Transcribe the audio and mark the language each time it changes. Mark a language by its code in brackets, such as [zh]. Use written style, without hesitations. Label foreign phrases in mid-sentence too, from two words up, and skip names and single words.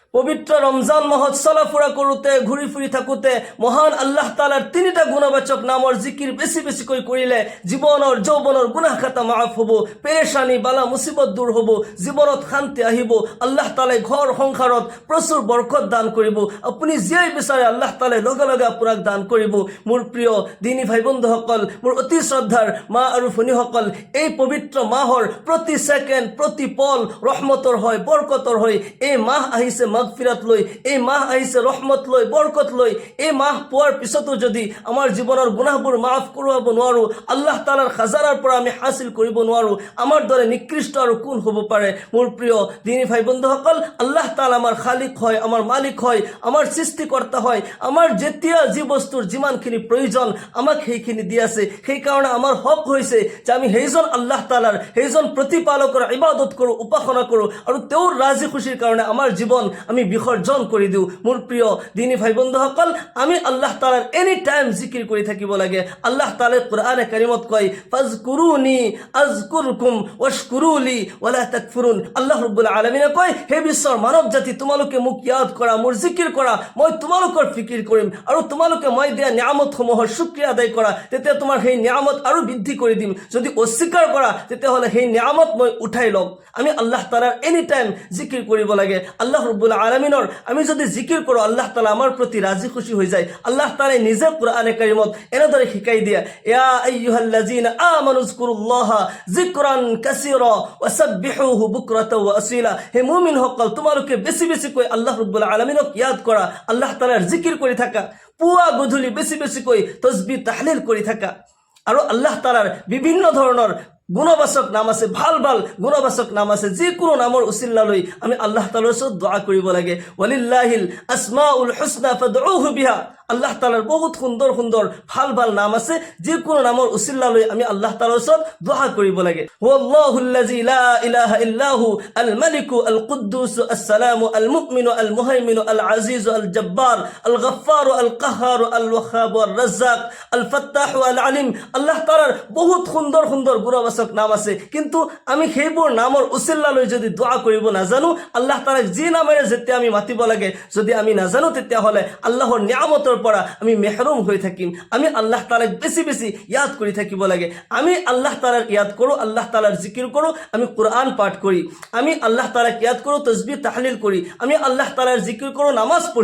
[as] পবিত্র রমজান মাহত চলাফুরা করোতে ঘুরি ফুরি থাকোতে মহান আল্লাহ তাআলার তিনিটা গুণবাচক নামৰ জিকিৰ বেছি বেছিকৈ কৰিলে জীৱনৰ যৌৱনৰ গুনাহ খাতা মাফ হ'ব, পেৰেশানি বালা মুসিবত দূৰ হ'ব, জীৱনত শান্তি আহিব। আল্লাহ তাআলাই ঘৰ সংসাৰত প্ৰচুৰ বৰকত দান কৰিব। আপুনি যিয়াই বিচাৰে আল্লাহ তাআলাই লগে লগে আপোনাক দান কৰিব। মোৰ প্ৰিয় দিনী ভাই বন্ধুসকল, মোৰ অতি শ্ৰদ্ধাৰ মা আৰু ভনীসকল, এই পবিত্ৰ মাহৰ প্ৰতি ছেকেণ্ড প্ৰতি পল ৰহমতৰ হয়, বৰকতৰ হয়। এই মাহ আহিছে মাগফিরাত লই, এই মাহ আহিছে রহমত লই, বরকত লই। এই মাহ পোৱাৰ পিছতো যদি আমাৰ জীৱনৰ গুনাহবোৰ মাফ কৰোৱাব নোৱাৰো, আল্লাহ তাআলাৰ খাজানাৰ পৰা আমি হাসিল কৰিব নোৱাৰো, আমাৰ দৰে নিকৃষ্ট আৰু কোন হ'ব পাৰে? মোৰ প্ৰিয় দিনী ভাই বন্ধুসকল, আল্লাহ তাআলা আমাৰ খালিক হয়, আমাৰ মালিক হয়, আমাৰ সৃষ্টিকৰ্তা হয়। আমাৰ যেতিয়া যি বস্তুৰ যিমানখিনি প্ৰয়োজন আমাক সেইখিনি দি আছে। সেইকাৰণে আমাৰ হক হৈছে যে আমি সেইজন আল্লাহ তাআলাৰ, সেইজন প্ৰতিপালকৰ ইবাদত কৰোঁ, উপাসনা কৰোঁ আৰু তেওঁৰ ৰাজি খুশিৰ কাৰণে আমাৰ জীৱন আমি বিসৰ্জন কৰি দিওঁ। মোৰ প্ৰিয় দিনী ভাই বন্ধুসকল, আমি আল্লাহ তাআলাৰ [en] any time [as] জিকিৰ কৰি থাকিব লাগে। আল্লাহ তাআলাই কোরআনে কারিমত কয়, [ar] فاذكروني أذكركم واشكروا لي ولا تكفرون. [as] আল্লাহ রাব্বুল আলামিনে কয়, হে বিশ্বৰ মানৱ জাতি, তোমালোকে মোক ইয়াদ কৰা, মোৰ জিকিৰ কৰা, মই তোমালোকৰ ফিকিৰ কৰিম আৰু তোমালোকে মই দিয়া নিয়ামতসমূহৰ শুকৰিয়া আদায় কৰা, তেতিয়া তোমাৰ সেই নিয়ামত আৰু বৃদ্ধি কৰি দিম। যদি অস্বীকাৰ কৰা তেতিয়াহ'লে সেই নিয়ামত মই উঠাই ল'ম। আমি আল্লাহ তাআলাৰ [en] any time [as] জিকিৰ কৰিব লাগে। আল্লাহ রাব্বুল আলামিনৰ আমি যদি জিকিৰ কৰোঁ, আল্লাহ তাআলা আমাৰ প্ৰতি ৰাজি খুশি হৈ যায়। আল্লাহ তাআলাই নিজে কোরআনে কারিমত এনেদৰে শিকাই দিয়া, [ar] يا أيها الذين آمنوا اذكروا الله ذكرا كثيرا وسبحوه بكرة وأصيلا. [as] হে মুমিনসকল, তোমালোকে বেছি বেছিকৈ আল্লাহ রাব্বুল আলামিনক ইয়াদ কৰা, আল্লাহ তাআলাৰ জিকিৰ কৰি থাকা, পুৱা গধূলি বেছি বেছিকৈ তাসবিহ তাহলিল কৰি থাকা। আৰু আল্লাহ তাআলাৰ বিভিন্ন ধৰণৰ গুণবাচক নাম আছে, ভাল ভাল গুণবাচক নাম আছে। যিকোনো নামৰ উচিল্লা লৈ আমি আল্লাহ তাআলাৰ ওচৰত দোয়া কৰিব লাগে। [ar] ولله الأسماء الحسنى فادعوه بها. [as] আল্লাহ তাআলাৰ বহুত সুন্দৰ সুন্দৰ ভাল ভাল নাম আছে। যিকোনো নামৰ উচিল্লা লৈ আমি আল্লাহ তাআলাৰ ওচৰত দোয়া কৰিব লাগে। [ar] هو الله الذي لا إله إلا هو الملك القدوس السلام المؤمن المهيمن العزيز الجبار الغفار القهار الوهاب الرزاق الفتاح العليم. [as] আল্লাহ তাআলার বহুত সুন্দৰ সুন্দৰ গুণবাচক নাম আছে, কিন্তু আমি সেইবোৰ নামৰ উচিল্লা লৈ যদি দোয়া কৰিব নাজানো, আল্লাহ তাআলাক যি নামেৰে যেতিয়া আমি মাতিব লাগে যদি আমি নাজানো, তেতিয়াহ'লে আল্লাহৰ নিয়ামতৰ পৰা আমি মেহৰুম হৈ থাকিম। আমি আল্লাহ তাআলাক বেছি বেছি ইয়াদ কৰি থাকিব লাগে। আমি আল্লাহ তাআলাৰ ইয়াদ কৰোঁ, আল্লাহ তাআলাৰ জিকিৰ কৰোঁ, আমি কোরআন পাঠ কৰি, আমি আল্লাহ তাআলাক ইয়াদ কৰোঁ, তাসবিহ তাহলিল কৰি, আমি আল্লাহ তাআলাৰ জিকিৰ কৰোঁ, নামাজ পঢ়ি।